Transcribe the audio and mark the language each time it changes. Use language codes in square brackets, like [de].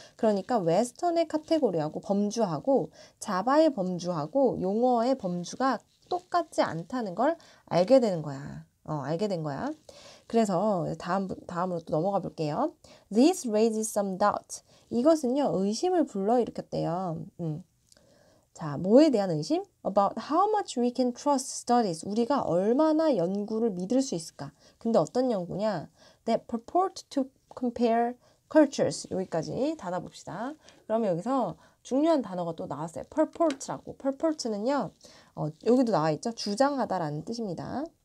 [ko] 그러니까 웨스턴의 카테고리하고 범주하고 자바의 범주하고 용어의 범주가 똑같지 않다는 걸 알게 되는 거야. 알게 된 거야. 그래서 다음으로 또 넘어가 볼게요. [en] This raises some doubt. [ko] 이것은요, 의심을 불러일으켰대요. 자, 뭐에 대한 의심? [en] About how much we can trust studies. [ko] 우리가 얼마나 연구를 믿을 수 있을까? 근데 어떤 연구냐? [en] That purport to compare cultures. [ko] 여기까지 닫아봅시다. 그러면 여기서 중요한 단어가 또 나왔어요. purport라고. purport는요, 여기도 나와 있죠? 주장하다라는 뜻입니다.